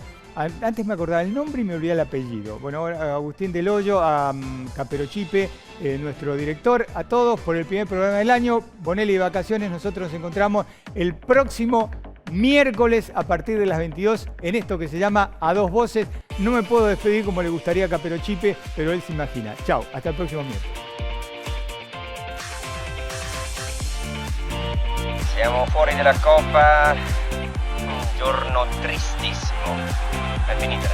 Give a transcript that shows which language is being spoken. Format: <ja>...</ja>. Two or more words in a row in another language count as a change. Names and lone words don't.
<es>Antes me acordaba el nombre y me olvidé el apellido. Bueno, a Agustín Del Hoyo, a Caperochipe, nuestro director, a todos por el primer programa del año. Bonelli de vacaciones, nosotros nos encontramos el próximo miércoles a partir de las 22 en esto que se llama A Dos Voces. No me puedo despedir como le gustaría a Caperochipe, pero él se imagina. Chao, hasta el próximo miércoles.</es> <it>Siamo fuori dalla Coppa, un giorno tristissimo. È finita.</it>